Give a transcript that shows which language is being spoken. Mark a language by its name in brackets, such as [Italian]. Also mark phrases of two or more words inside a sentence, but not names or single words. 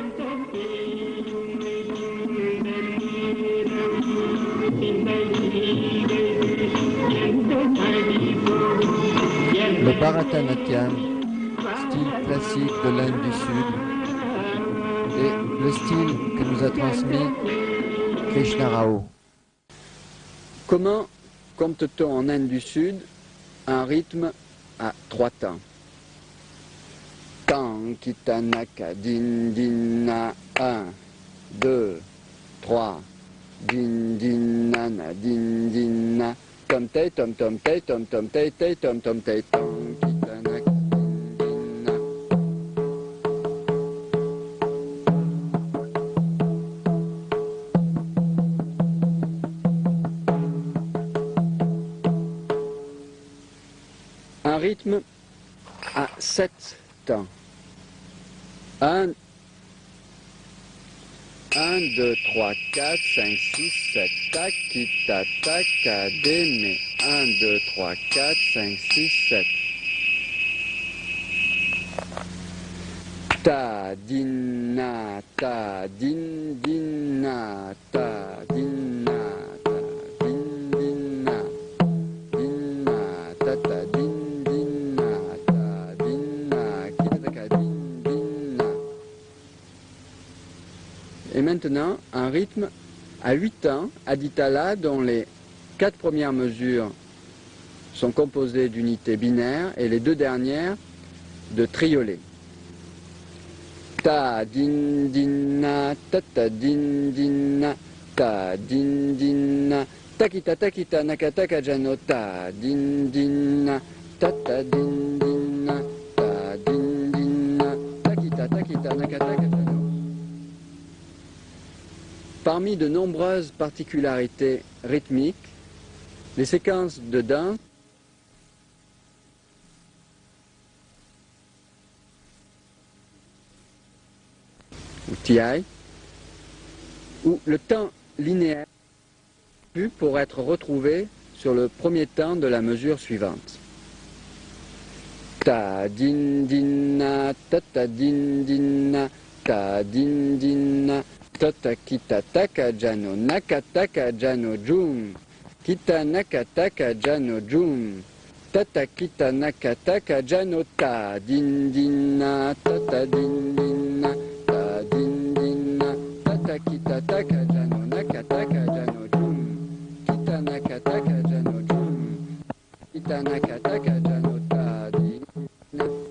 [French] Le Bharatanatyam, style classique de l'Inde du Sud, est le style que nous a transmis Krishna Rao. Comment compte-t-on en Inde du Sud un rythme à 3 temps? Tan, kitanaka, din, din, 1, 2, 3, din, din, nana, din, din, na, tom, tei, tom, tom, tei, tom, tom, tei, tei, tom, tom, tei, tom, kitanaka, din, din, na. Un rythme à 7 temps. 1, 2, 3, 4, 5, 6, 7, tac, kita, tac, kademe. 1, 2, 3, 4, 5, 6, 7. Ta, din, na, ta, din, din, na, ta, din, na, ta, din, din, na, din, na, ta, ta, din, din, na, ta, din, na, kita, taka, din, din, na. Et maintenant, un rythme à 8 temps, Aditala, dont les 4 premières mesures sont composées d'unités binaires et les 2 dernières de triolets. Ta din din na, ta ta din din na, ta din din na, takita takita nakataka jano, ta din din na, ta ta din din na, ta din din na, takita takita nakataka jano. Parmi de nombreuses particularités rythmiques, les séquences de danse ou TI, où le temps linéaire pour être retrouvé sur le premier temps de la mesure suivante. Ta din din na, ta ta din din na, ta din din na, ta ta kita taka jano, naka taka jano jum, kita naka taka jano jum, ta ta kita naka taka jano, ta din din na, ta ta din din na, ta din din na, ta ta kita taka jano, naka taka jano jum, kita naka taka jano jum, kita naka taka jano, ta din na.